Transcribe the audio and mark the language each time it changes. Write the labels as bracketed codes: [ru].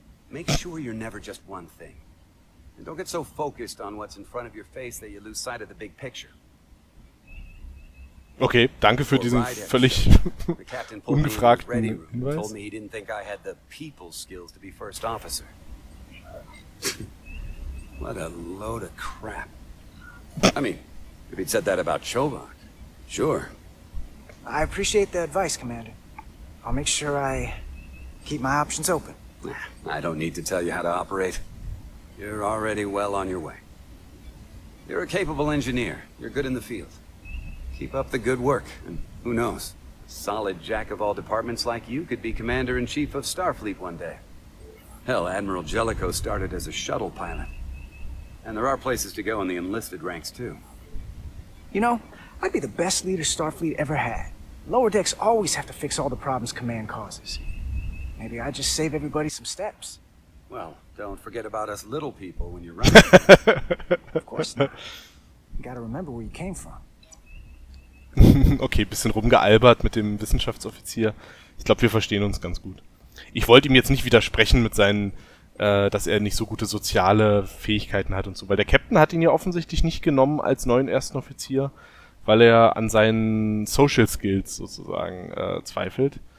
[en] Make sure you're never just one thing. And don't get so focused on what's in front of your face that you lose sight of the big picture. [de] Okay, danke für diesen völlig ungefragten Hinweis. [en] Told me he didn't think I had the people skills to be first officer. What a load of crap. I mean, if he'd said that about Chovak, sure. I appreciate the advice, Commander. I'll make sure I keep my options open. I don't need to tell you how to operate. You're already well on your way. You're a capable engineer. You're good in the field. Keep up the good work, and who knows? solid jack-of-all departments like you could be Commander-in-Chief of Starfleet one day. Hell, Admiral Jellicoe started as a shuttle pilot. And there are places to go in the enlisted ranks, too. You know, I'd be the best leader Starfleet ever had. Lower decks always have to fix all the problems Command causes. Maybe I just save everybody some steps. Well, don't forget about us little people when you're running. Of course not. You gotta remember where you came from. [de] Okay, bisschen rumgealbert mit dem Wissenschaftsoffizier. Ich glaube, wir verstehen uns ganz gut. Ich wollte ihm jetzt nicht widersprechen mit seinen, dass er nicht so gute soziale Fähigkeiten hat und so, weil der Captain hat ihn ja offensichtlich nicht genommen als neuen ersten Offizier, weil er an seinen Social Skills sozusagen zweifelt.